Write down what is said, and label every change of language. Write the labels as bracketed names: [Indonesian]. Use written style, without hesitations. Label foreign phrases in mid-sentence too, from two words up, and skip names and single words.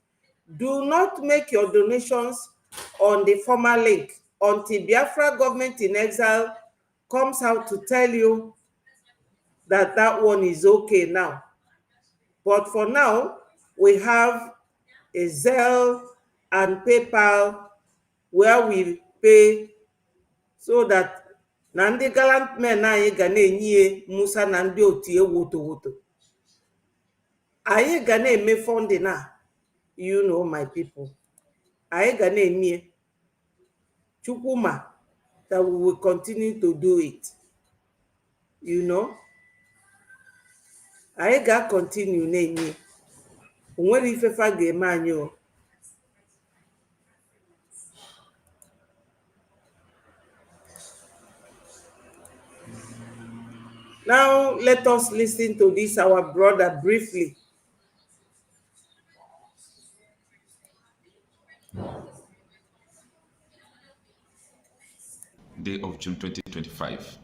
[English] Do not make your donations on the former link until Biafra government in exile comes out to tell you that that one is okay now. But for now, we have a Zelle and PayPal where we pay so that [Igbo] na ndị [English] gallant men [Igbo] anyị ga na-enye Musa na ndị otie woto. Anyị ga na-eme funding na, [English] you know, my people. [Igbo] Anyị ga na-eme [English] Chukwuma that we will continue to do it. You know, [Igbo] anyị ga continue na-eme. Onwere ifefa ga-eme anyị o. [English] Now, let us listen to this, our brother, briefly. Day of June 2025.